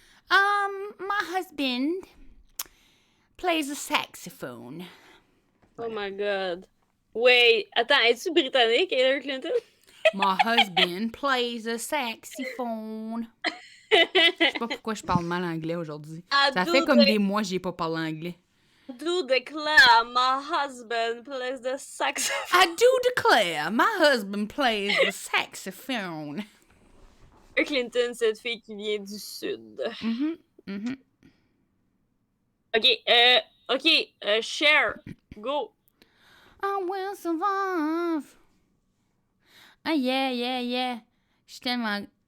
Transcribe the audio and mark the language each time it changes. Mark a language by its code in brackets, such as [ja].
[en] My husband plays a saxophone. Oh my god. [fr] Wait, attends, es-tu britannique, Hillary Clinton? [en] My husband plays a saxophone. [fr] Je sais pas pourquoi je parle mal anglais aujourd'hui. Ça fait comme des mois que j'ai pas parlé anglais. [en] Do declare my husband plays the saxophone. I do declare my husband plays the saxophone. [fr] Hillary Clinton, cette fille qui vient du sud. [en] OK, Cher, go. I will survive. Ah, yeah. [fr] Je suis tellement...